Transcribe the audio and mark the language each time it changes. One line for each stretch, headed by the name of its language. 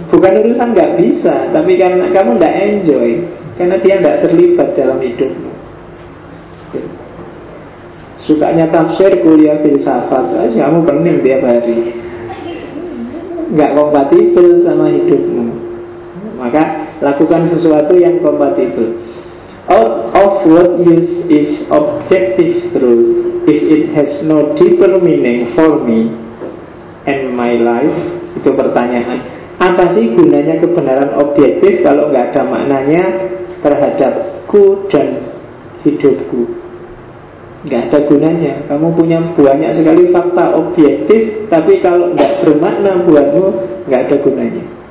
Indonesian: Bukan urusan gak bisa, tapi karena kamu gak enjoy, karena dia gak terlibat dalam hidupmu. Sukanya tafsir, kuliah filsafat, terus kamu pening tiap hari, gak kompatibel sama hidupmu. Maka lakukan sesuatu yang kompatibel.
English: Out of what use is objective truth if it has no deeper meaning for me and my life?
Indonesian: Itu pertanyaan. Apa sih gunanya kebenaran objektif kalau enggak ada maknanya terhadapku dan hidupku? Enggak ada gunanya. Kamu punya banyak sekali fakta objektif, tapi kalau enggak bermakna buatmu, enggak ada gunanya.